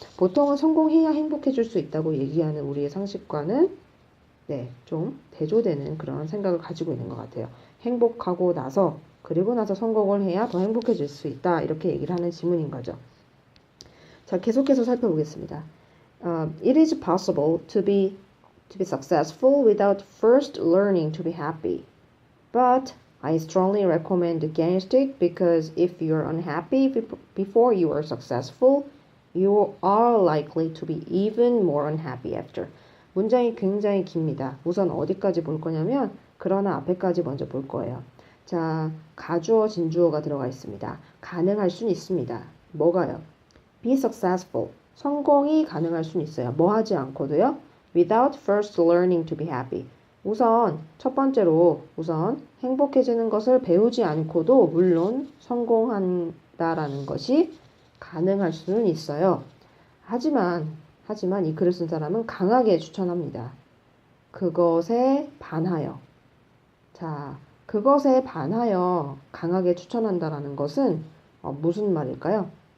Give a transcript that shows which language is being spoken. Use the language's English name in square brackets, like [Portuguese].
[Korean] 보통은 성공해야 행복해질 수 있다고 얘기하는 우리의 상식과는 좀 대조되는 그런 생각을 가지고 있는 것 같아요. 행복하고 나서 그리고 나서 성공을 해야 더 행복해질 수 있다 이렇게 얘기를 하는 지문인 거죠. 자, 계속해서 살펴보겠습니다. [English] It is possible to be successful without first learning to be happy. But I strongly recommend against it because if you're unhappy before you are successful, you are likely to be even more unhappy after. [Korean] 문장이 굉장히 깁니다. 우선 어디까지 볼 거냐면 그러나 앞에까지 먼저 볼 거예요. 자, 가주어, 진주어가 들어가 있습니다. 가능할 수는 있습니다. 뭐가요? [English] Be successful. [Korean] 성공이 가능할 수는 있어요. 뭐 하지 않고도요. [English] Without first learning to be happy. [Korean] 우선 첫 번째로 행복해지는 것을 배우지 않고도 물론 성공한다라는 것이 가능할 수는 있어요. 하지만 이 글을 쓴 사람은 강하게 추천합니다. 그것에 반하여. 자, 그것에 반하여 강하게 추천한다라는 것은 무슨 말일까요?